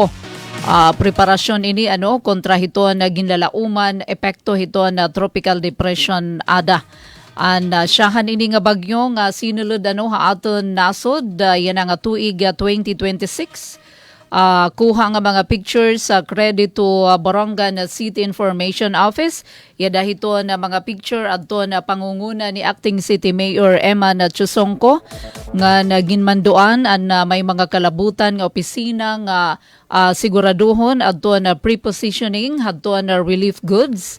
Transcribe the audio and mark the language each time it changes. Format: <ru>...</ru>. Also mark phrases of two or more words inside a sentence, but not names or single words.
<war>Preparasyon ini kontra hito na ginlalauman epekto hito na</war> <en>tropical depression</en> <war>ada. Siyahan ini nga bagyo nga sinulod ha aton nasod yan nga tuig 2026. Kuha nga mga pictures sa</war> <en>credit to</en> <war>Borongan City Information Office. Yada hito na mga picture adto na pangunguna ni Acting City Mayor Emma Chusongko nga naginmanduan may mga kalabutan nga opisina nga siguraduhon adto na prepositioning adto na</war> <en>relief goods.</en>